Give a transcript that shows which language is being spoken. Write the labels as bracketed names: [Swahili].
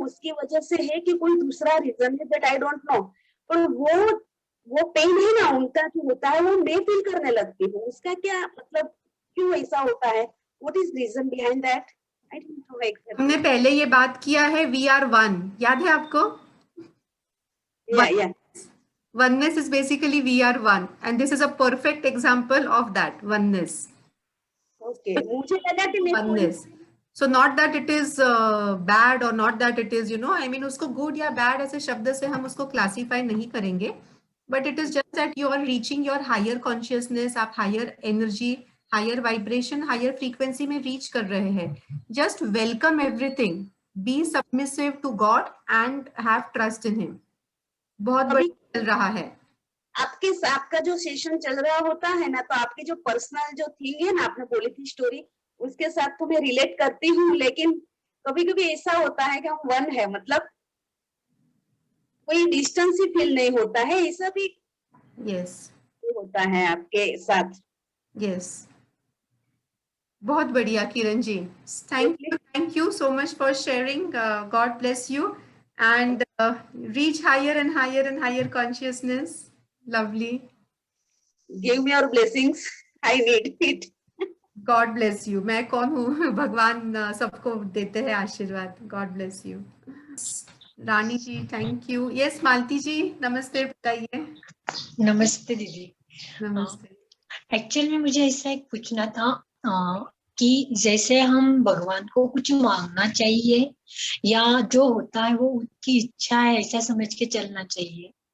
[Hindi] उसकी वजह से है कि कोई दूसरा रीजन है, [English] That I don't know. [Hindi] पर वो पेन है ना उनका जो होता है, वो मैं फील करने लगती हूँ। उसका क्या मतलब, क्यों ऐसा होता है, [English] what is reason behind that, I don't know [Hindi] exactly. हमने पहले ये बात किया है, [English] we are one, [Hindi] याद है आपको? या [English] Oneness is basically we are one, and this is a perfect example of that oneness. [Hindi] Okay, मुझे लगा कि मैं [English] oneness. So not that it is bad or not that it is, you know, I mean [Hindi] उसको good या bad ऐसे शब्द से हम उसको classify नहीं करेंगे, [English] but it is just that you are reaching your higher consciousness, [Hindi] आप higher energy, higher vibration, higher frequency में reach कर रहे हैं. [English] Just welcome everything, be submissive to God and have trust in Him. [Hindi] बहुत बढ़िया चल रहा है। आपका जो सेशन चल रहा होता है ना, तो आपकी जो पर्सनल जो थिंग है ना, आपने बोली थी स्टोरी, उसके साथ तो मैं रिलेट करती हूँ। लेकिन कभी कभी ऐसा होता है कि हम वन है, मतलब कोई डिस्टेंस ही फील नहीं होता है, ऐसा भी होता है आपके साथ। बहुत बढ़िया [English] Kiran ji, thank you so much for sharing. God bless you and reach higher and higher and higher consciousness. Lovely. Give me your blessings, I need it. God bless you. [Hindi] मैं कौन हूँ, भगवान सबको देते हैं आशीर्वाद। [English] God bless you. Rani ji thank you. [Hindi] Yes मालती जी नमस्ते, बताइए। नमस्ते दीदी। नमस्ते। एक्चुअल में मुझे ऐसा एक पूछना था कि जैसे हम भगवान को कुछ मांगना चाहिए या जो होता है वो उनकी इच्छा है ऐसा समझ के चलना चाहिए?